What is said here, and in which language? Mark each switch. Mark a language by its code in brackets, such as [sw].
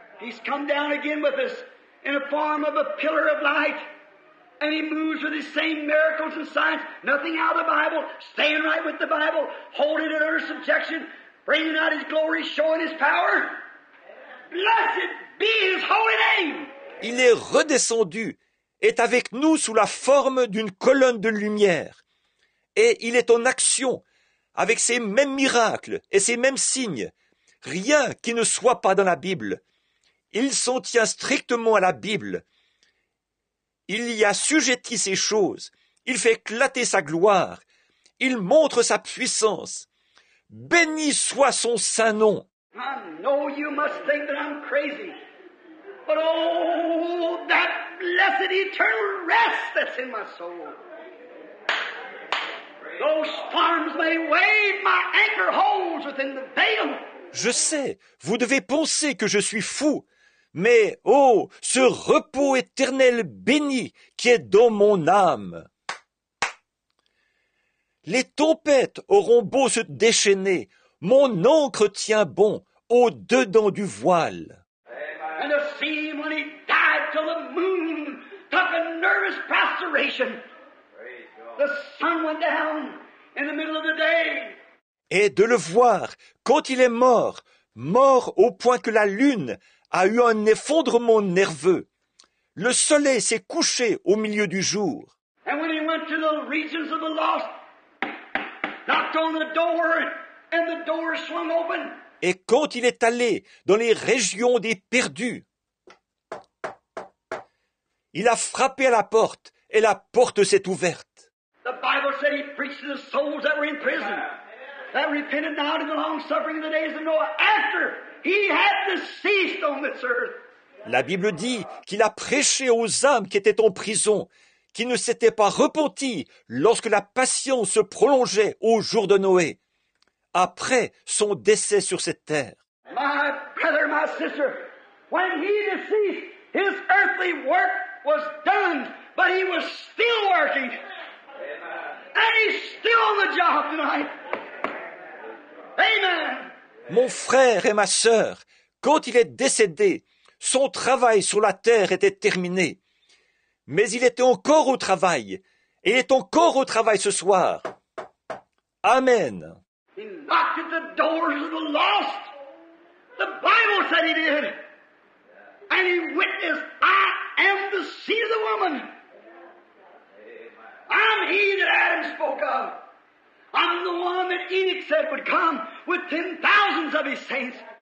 [en] He's come down again with us in the form of a pillar of light. And He moves with His same miracles and signs, nothing out of the Bible, staying right with the Bible, holding it under subjection, bringing out His glory, showing His power. Blessed be His holy name. [fr] Il est redescendu, est avec nous sous la forme d'une colonne de lumière. Et il est en action, avec ces mêmes miracles et ces mêmes signes. Rien qui ne soit pas dans la Bible. Il s'en tient strictement à la Bible. Il y assujettit ces choses. Il fait éclater sa gloire. Il montre sa puissance. Béni soit son saint nom. [en] I know you must think that I'm crazy. But oh, that blessed eternal rest that's in my soul. Though storms may wave, my anchor holds within the veil. [fr] Je sais, vous devez penser que je suis fou. Mais, oh, ce repos éternel béni qui est dans mon âme. Les tempêtes auront beau se déchaîner, mon ancre tient bon au-dedans du voile. [en] And the sea, when He died till the moon took a nervous prostration. The sun went down in the middle of the day. [fr] Et de le voir, quand il est mort, mort au point que la lune a eu un effondrement nerveux. Le soleil s'est couché au milieu du jour. [en] And when He went to the regions of the lost, knocked on the door, and the door swung open. [fr] Et quand il est allé dans les régions des perdus, il a frappé à la porte et la porte s'est ouverte. [en] The Bible said He preached to the souls that were in prison, that repented now in the long suffering of the days of Noah, after He had deceased on this earth. [fr] La Bible dit qu'il a prêché aux âmes qui étaient en prison, qui ne s'étaient pas repentis lorsque la patience se prolongeait au jour de Noé, après son décès sur cette terre. [en] My brother, my sister, when He deceased, His earthly work was done, but He was still working. And He's still on the job tonight. Amen. [fr] Mon frère et ma sœur, quand il est décédé, son travail sur la terre était terminé. Mais il était encore au travail, et il est encore au travail ce soir. Amen. [en] He knocked at the doors of the lost. The Bible said He did. And He witnessed, I am the seed of the woman. I'm He that Adam spoke of. I'm the one that Enoch said would come with 10,000s of His saints.